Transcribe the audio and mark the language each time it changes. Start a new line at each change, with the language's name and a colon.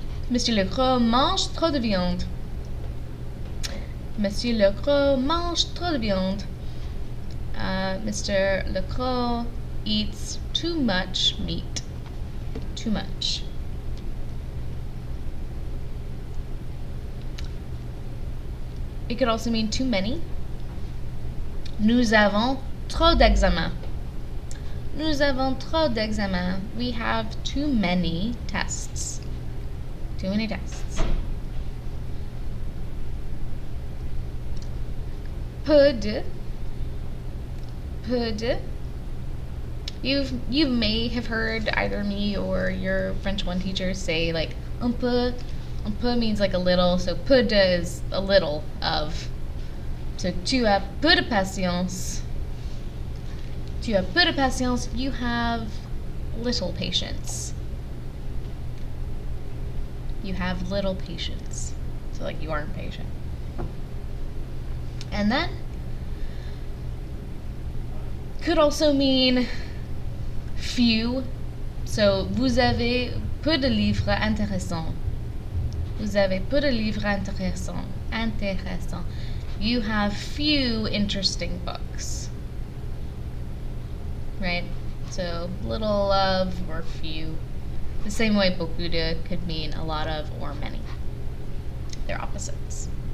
French: Monsieur le Gros mange trop de viande. Monsieur le Gros mange trop de viande.
English: Mr. Le Gros eats too much meat. Too much. It could also mean too many.
French: Nous avons trop d'examens. Nous avons trop d'examens.
English: We have too many tests. Too many tests.
French: Peu de. Peu de.
English: You may have heard either me or your French 1 teacher say like un peu. Un peu means like a little, so peu de is a little of.
French: So tu as peu de patience. Tu as peu de patience.
English: You have little patience. You have little patience. So like you aren't patient. And then could also mean few.
French: So vous avez peu de livres intéressants. Vous avez peu de livres intéressants. Intéressant.
English: You have few interesting books. Right? So little of or few. The same way beaucoup de could mean a lot of or many. They're opposites.